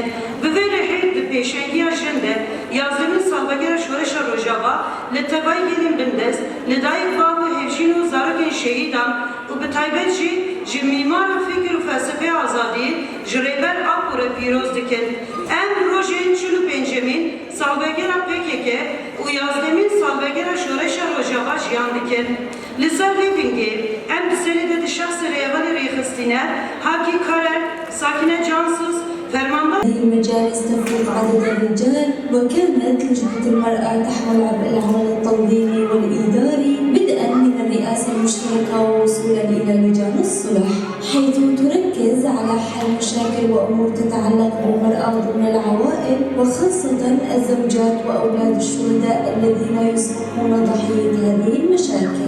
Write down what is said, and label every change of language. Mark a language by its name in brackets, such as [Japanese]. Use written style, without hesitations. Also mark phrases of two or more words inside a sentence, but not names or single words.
[Kurdish] Bi vê rêhê di pêşengiya jin de yazlêmên salvegera şoreşa Rojava li tevayî gelên bindest, li dayîk bav û hevjîn û zarokên şehîdan û bi taybet jî ji mîmara fikir û felsefeya azadiyê ji rêber Apûrê pîroz dikin. Em rojên 45 salvegera PKK û yazdemîn salvegera şoreşa Rojava jiyan dikin. Li ser vê pingê em di serê de di şexsê rêyevînê rêxistîne Hakî Karer, Sakine Cansız, [Persian] فرماندار. [Arabic] هذه المجالس تفوق عدد الرجال، وكانت لجنة المرأة تحمل عبء العمل التنظيمي والإداري بدءا من الرئاسة المشتركة ووصولا إلى لجان الصلح، حيث تركز على حل مشاكل وأمور تتعلق بالمرأة ضمن العوائل، وخاصة الزوجات وأولاد الشهداء الذين يصبحون ضحية هذه المشاكل.